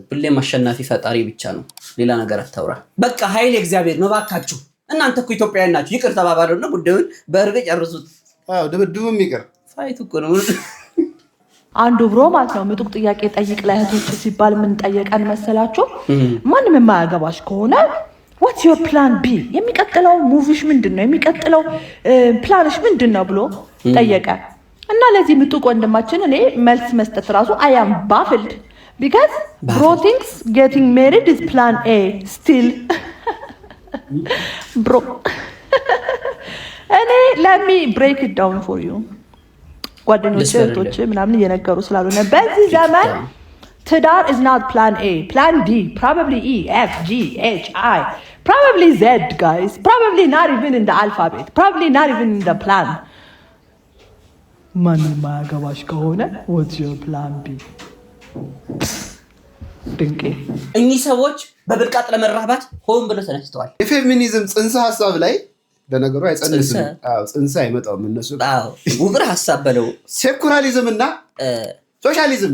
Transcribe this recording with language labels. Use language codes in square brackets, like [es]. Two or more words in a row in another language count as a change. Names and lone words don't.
[am] ሁሌም አሸናፊ ፈጣሪ ብቻ ነው። ሌላ ነገር አታውራ። በቃ ኃይል እግዚአብሔር ነው። ባካችሁ እናንተ እኮ ኢትዮጵያውያን ናችሁ። ይቅር ተባባሉና ጉዳዩን በእርግጥ ጨርሱት። አዎ ድብድቡም ይቅር። ፋይት እኮ ነው። አንዱ ብሮ ማለት ነው ምጡቅ ጥያቄ ጠይቅ ለእህቶች ሲባል ምን ጠየቀን መሰላችሁ? ማንም የማያገባሽ ከሆነ [en] what's your plan B [am] የሚቀጥለው ሙቪሽ ምንድነው? የሚቀጥለው ፕላንሽ ምንድነው ብሎ ጠየቀ። እና ለዚህ ምጡቅ ወንድማችን እኔ መልስ መስጠት ራሱ [en] I am baffled because bro thinks getting married is plan A still bro እኔ let me break it down for you [am] ጓደኞቼ እህቶቼ ምናምን እየነገሩ ስላልሆነ በዚህ ዘመን ትዳር [en] is not plan A, plan D, probably E, F, G, H, I, probably Z, guys. Probably not even in the alphabet. Probably not even in the plan. [am] ማንም ማያገባሽ ከሆነ [en] what's your plan B? [am] ድንቄ እኚህ ሰዎች በብልቃጥ ለመራባት ሆን ብለው ተነስተዋል። የፌሚኒዝም ጽንሰ ሐሳብ ላይ ለነገሩ አይጸንስም። ጽንሰ አይመጣውም እነሱ። ውግር ሐሳብ በለው ሴኩላሪዝም እና ሶሻሊዝም